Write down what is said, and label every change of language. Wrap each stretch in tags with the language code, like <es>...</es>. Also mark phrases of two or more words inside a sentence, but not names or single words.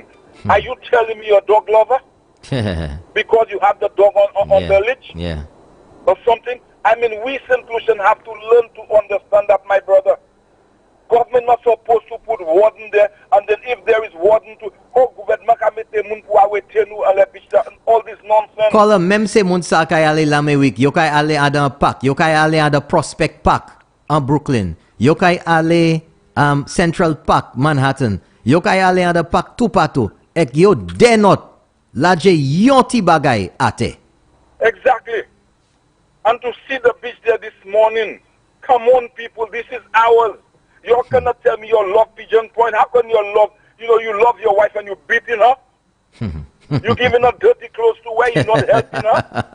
<en>Are you telling me you're a dog lover? Because you have the dog on the leash? Yeah. Or something? I mean, we St. Lucian have to learn to understand that, my brother. Government not supposed to put warden there, and then if there is warden to, all this nonsense. Caller,</en> <acf>même se moun sa kay ale l'Amérique, yo kay ale à d'un parc, yo kay ale à the Prospect Park en Brooklyn, yo kay ale Central Park, Manhattan, yo kay ale à</acf> <en>the park</en> <acf>tout partout, ek yo denot la je yon ti bagay ate.</acf> <en>Exactly. And to see the beach there this morning, come on people, this is ours. You cannot tell me you love Pigeon Point. How can you love, you love your wife and you're beating her? You're giving her dirty clothes to wear, you're not helping her?</en>